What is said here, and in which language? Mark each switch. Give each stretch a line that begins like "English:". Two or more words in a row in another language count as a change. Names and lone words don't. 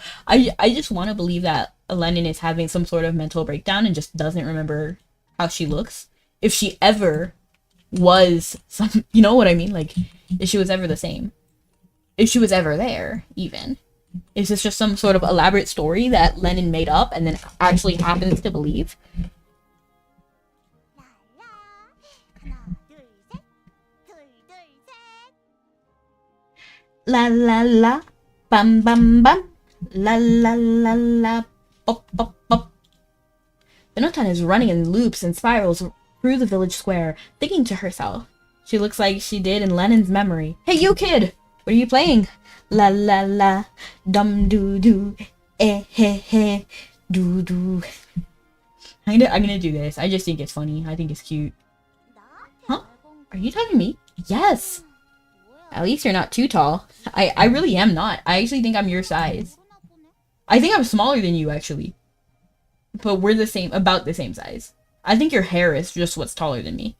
English: I just want to believe that Leanon is having some sort of mental breakdown and just doesn't remember how she looks. If she ever was some, you know what I mean? Like, if she was ever the same. If she was ever there, even. Is this just some sort of elaborate story that Leanon made up and then actually happens to believe? La la la, bam bam bam, la la la la, pop pop pop. Finotan is running in loops and spirals through the village square, thinking to herself. She looks like she did in Lennon's memory. Hey, you kid! What are you playing? La la la, dum doo doo, eh he he, doo doo. I'm gonna do this. I just think it's funny. I think it's cute. Huh? Are you talking to me? Yes! At least you're not too tall. I really am not. I actually think I'm your size. I think I'm smaller than you, actually. But we're about the same size. I think your hair is just what's taller than me.